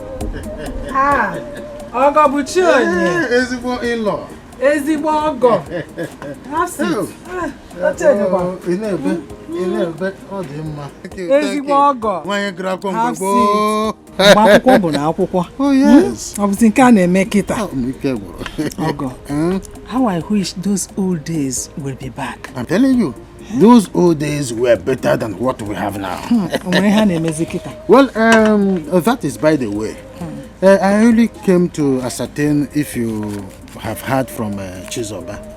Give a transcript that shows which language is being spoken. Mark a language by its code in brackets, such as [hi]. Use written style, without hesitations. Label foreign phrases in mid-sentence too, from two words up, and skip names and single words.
[ig] Ogo bụ chi onye. Ezigbo in-law. Ezigbo ọgọ. [en] Have seat. [ig] Ị na-ebe ọ dị mma. Ezigbo ọgọ. Nwanyị gara akwụkwọ [en] Have [ig] mgbe [en] seat. [ig] Mgbe akwụkwọ bụ na akwụkwọ. [en] Oh yes. [ig] Ọ bụzi nke a na-eme kịta. Ike gwụrụ. Ọgọ. [en] How I wish those old days will be back. I'm telling you, those old days were better than what we have now. Well, that is by the way. I only came to ascertain if you have heard from Chizoba.